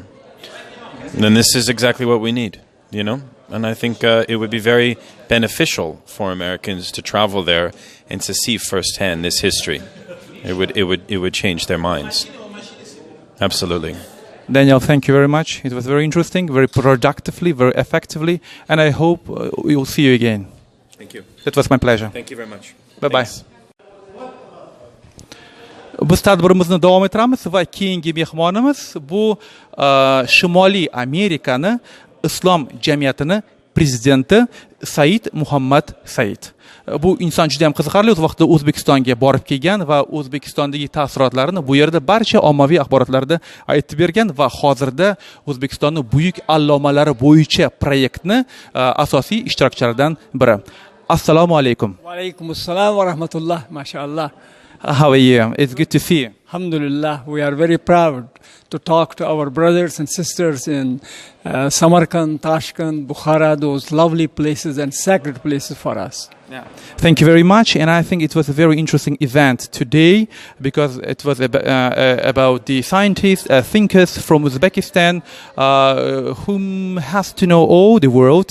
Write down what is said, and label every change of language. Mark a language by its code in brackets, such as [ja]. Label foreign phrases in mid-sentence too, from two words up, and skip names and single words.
[en] And this is exactly what we need, And I think it would be very beneficial for Americans to travel there and to see firsthand this history. It would change their minds. Absolutely. Daniel, thank you very much. It was very interesting, very productively, very effectively, and I hope we will see you again. Thank you. That was my pleasure. Thank you very much. Bye-bye. [uz] Biz tadbirimizni davom ettiramiz va keyingi mehmonimiz bu Shimoliy Amerikani islom jamiyatini prezidenti Said Muhammad Said. Bu inson juda ham qiziqarli, o'z vaqtida O'zbekistonga borib kelgan va O'zbekistondagi ta'sirotlarini bu yerda barcha ommaviy axborotlarda aytib bergan va hozirda O'zbekistonning buyuk allomalari bo'yicha proyektni asosiy ishtirokchilaridan biri. Assalomu alaykum. [ar] وعليكم السلام ورحمة الله. Mashallah. [en] How are you? It's good to see you. Alhamdulillah, we are very proud to talk to our brothers and sisters in Samarkand, Tashkent, Bukhara, those lovely places and sacred places for us. Yeah. Thank you very much, and I think it was a very interesting event today because it was about the scientists, thinkers from Uzbekistan, whom has to know all the world.